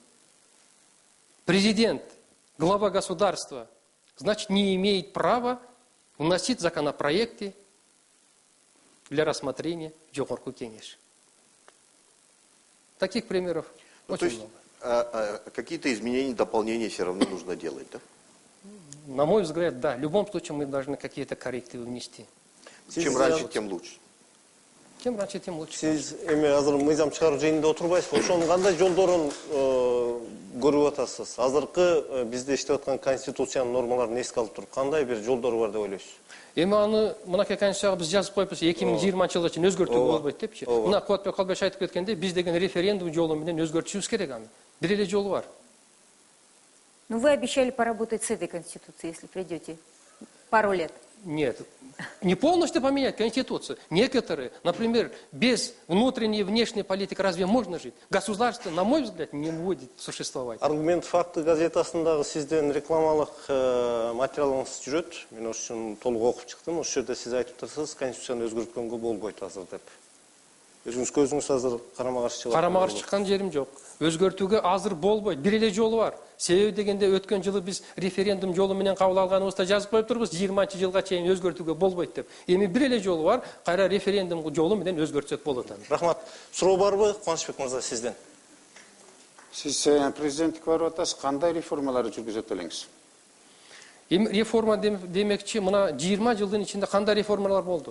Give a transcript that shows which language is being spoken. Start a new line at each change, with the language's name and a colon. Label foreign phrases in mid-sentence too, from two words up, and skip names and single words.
Russian: Президент, глава государства, значит, не имеет права вносить законопроекты для рассмотрения в Жогорку Кеңеш. Таких примеров очень много. Какие-то изменения, дополнения все равно нужно делать, да? На мой взгляд, да. В любом случае мы должны какие-то коррективы внести. Чем раньше, тем лучше. Чем раньше, тем лучше.
Kyrgyz: Сиз азыр мыйзам чыгаруу жыйынында отурбайсызбы? Ошонун кандай жолдорун көрүп атасыз? Азыркы бизде иштеп аткан конституциянын нормаларын эске алып туруп, кандай бир жолдору бар деп ойлойсуз? Аны мынакей конституцияга биз жазып коюпбуз, 2020 жылга чейин өзгөртүүгө болбойт депчи. Мына Кубатбек Калбаевич айтып кеткендей, биз деген референдум жолу менен өзгөртүшүбүз керек аны. Бир эле жолу бар.
Russian: Ну, вы обещали поработать с этой Конституцией, если придете. Пару лет. Нет. Не полностью поменять Конституцию. Некоторые, например, без внутренней и внешней политики разве можно жить? Государство, на мой взгляд, не будет существовать.
Kazakh: Аргумент факты газетасындағы сізден рекламалық материалыңыз жүрет. Мен осы үшін толық оқып шықтым. Осы жерде сіз айтып тұрсыз, Конституцияны өзгерткенге болбойт азыр деп. Өзіңіз көзіңіз азыр қарама-қарсы шығып. Қарама-қарсы шыққан жерім жоқ.
Kyrgyz: Өзгертуге азыр болбойт. Бір эле жолы бар. Себеби дегенде өткен жылы біз референдум жолы менен кабыл алганыбызда жазып коюп турбуз, 20 жылга чейин өзгөртүүгө болбойт деп. Эми бир эле жолу бар, кайра референдум жолу менен өзгөртсөк болот. Рахмат. Суроо барбы, Кубанычбек мырза, сизден? Сиз президенттик барып атасыз, кандай реформаларды жүргүзөт элеңиз? Эми реформа демекчи, мына 20 жылдын ичинде кандай реформалар болду?